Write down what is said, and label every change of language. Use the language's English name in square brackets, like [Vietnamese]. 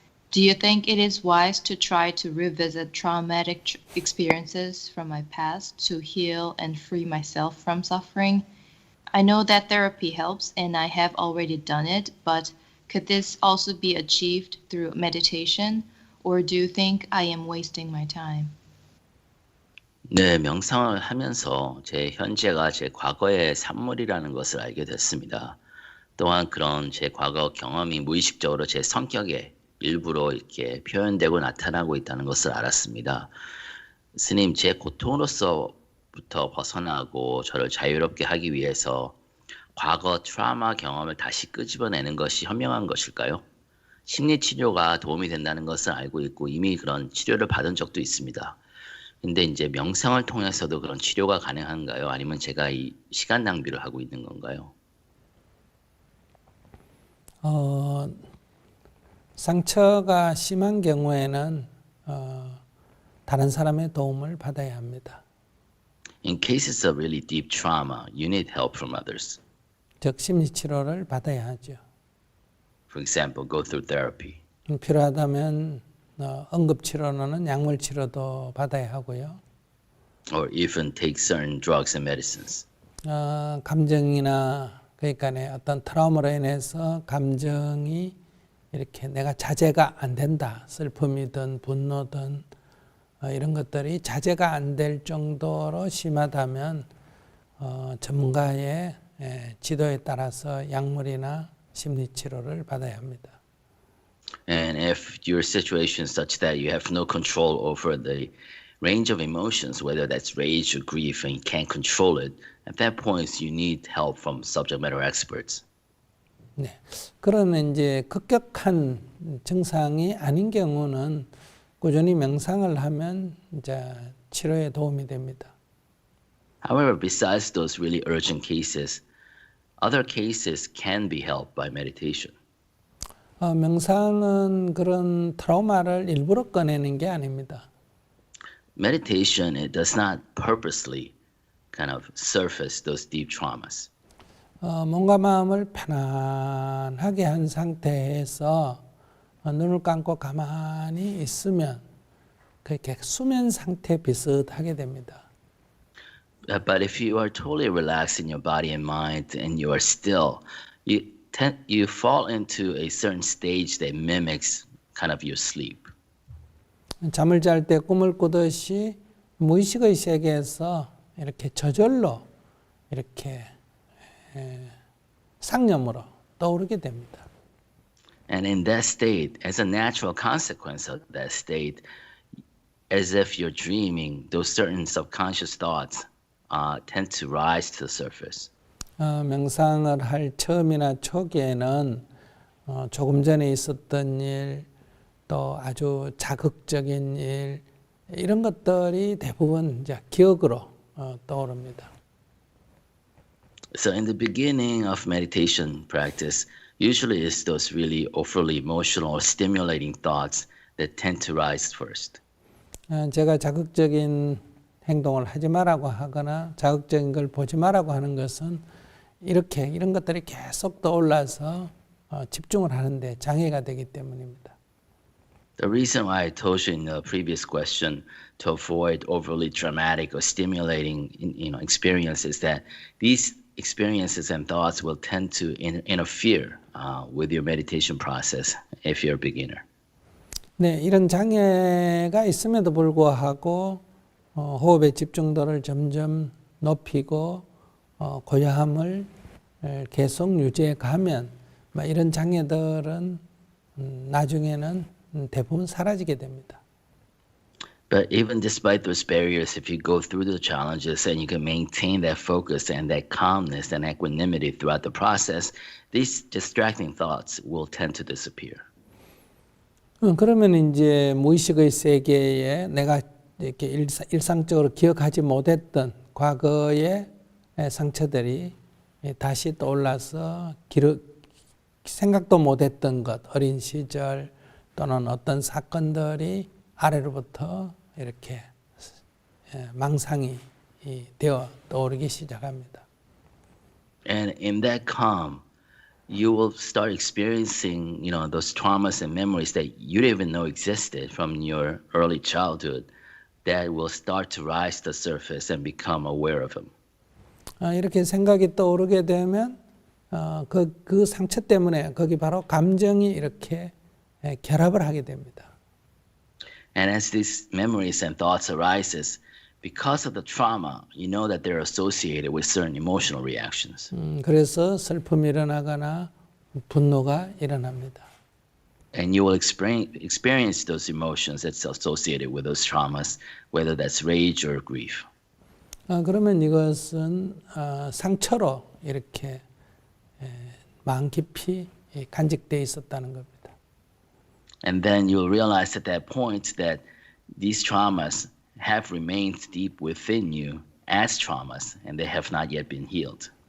[English] Do you think it is wise to try to revisit traumatic experiences from my past to heal and free myself from suffering? I know that therapy helps and I have already done it, but could this also be achieved through meditation? Or do you think I am wasting my time? [Korean] 네, 명상을 하면서 제 현재가 제 과거의 산물이라는 것을 알게 됐습니다. 또한 그런 제 과거 경험이 무의식적으로 제 성격에 일부러 이렇게 표현되고 나타나고 있다는 것을 알았습니다. 스님, 제 고통으로서부터 벗어나고 저를 자유롭게 하기 위해서 과거 트라우마 경험을 다시 끄집어내는 것이 현명한 것일까요? 심리치료가 도움이 된다는 것을 알고 있고 이미 그런 치료를 받은 적도 있습니다. 근데 이제 명상을 통해서도 그런 치료가 가능한가요? 아니면 제가 이 시간 낭비를 하고 있는 건가요? 상처가 심한 경우에는 다른 사람의 도움을 받아야 합니다. [English] In cases of really deep trauma, you need help from others. [Korean] 즉 심리치료를 받아야 하죠. [English] For example, go through therapy. [Korean] 필요하다면 응급치료로는 약물치료도 받아야 하고요. [English] Or even take certain drugs and medicines. [Korean] 감정이나 그러니까 어떤 트라우마로 인해서 감정이 이렇게 내가 자제가 안 된다. 슬픔이든 분노든 이런 것들이 자제가 안 될 정도로 심하다면 전문가의 지도에 따라서 약물이나 심리치료를 받아야 합니다. [English] And if your situation is such that you have no control over the range of emotions, whether that's rage or grief, and you can't control it, at that point you need help from subject matter experts. [Korean] 네. 그러면 이제 급격한 증상이 아닌 경우는 꾸준히 명상을 하면 이제 치료에 도움이 됩니다. [English] However, besides those really urgent cases, other cases can be helped by meditation. [Korean] 명상은 그런 트라우마를 일부러 꺼내는 게 아닙니다. [English] Meditation, it does not purposely kind of surface those deep traumas. [Korean] 몸과 마음을 편안하게 한 상태에서 눈을 감고 가만히 있으면 그렇게 수면 상태 비슷하게 됩니다. [English] But if you are totally relaxed in your body and mind and you are still, you fall into a certain stage that mimics kind of your sleep. [Korean] 잠을 잘 때 꿈을 꾸듯이 무의식의 세계에서 이렇게 저절로 이렇게 상념으로 떠오르게 됩니다. [English] And in that state, as a natural consequence of that state, as if you're dreaming, those certain subconscious thoughts tend to rise to the surface. [Korean] 명상을 할 처음이나 초기에는 조금 전에 있었던 일, 또 아주 자극적인 일, 이런 것들이 대부분 이제 기억으로 떠오릅니다. [English] So in the beginning of meditation practice, usually it's those really overly emotional or stimulating thoughts that tend to rise first. [Korean] 제가 자극적인 행동을 하지 말라고 하거나 자극적인 걸 보지 말라고 하는 것은 이런 것들이 계속 떠올라서 집중을 하는데 장애가 되기 때문입니다. [English] The reason why I told you in the previous question to avoid overly dramatic or stimulating experiences that these experiences and thoughts will tend to interfere with your meditation process if you're a beginner. [Korean] 네, 이런 장애가 있음에도 불구하고 호흡의 집중도를 점점 높이고 고요함을 계속 유지해 가면 이런 장애들은 나중에는 대부분 사라지게 됩니다. [English] But even despite those barriers, if you go through the challenges and you can maintain that focus and that calmness and equanimity throughout the process, these distracting thoughts will tend to disappear. [Korean] 그러면 이제 무의식의 세계에 내가 이렇게 일상적으로 기억하지 못했던 과거의 상처들이 다시 떠올라서 생각도 못했던 것, 어린 시절, 또는 어떤 사건들이 아래로부터 이렇게 망상이 되어 떠오르기 시작합니다. [English] And in that calm, you will start experiencing, those traumas and memories that you didn't even know existed from your early childhood that will start to rise to the surface and become aware of them. [Korean] 이렇게 생각이 떠오르게 되면 그 상처 때문에 거기 바로 감정이 이렇게 결합을 하게 됩니다. [English] And as these memories and thoughts arises, because of the trauma, you know that they're associated with certain emotional reactions. [Korean] 그래서 슬픔이 일어나거나 분노가 일어납니다. [English] And you will experience those emotions that's associated with those traumas, whether that's rage or grief. [Korean] 그러면 이것은 상처로 이렇게 마음 깊이 간직되어 있었다는 겁니다. [English] And then you'll realize at that point that these traumas have remained deep within you as traumas, and they have not yet been healed.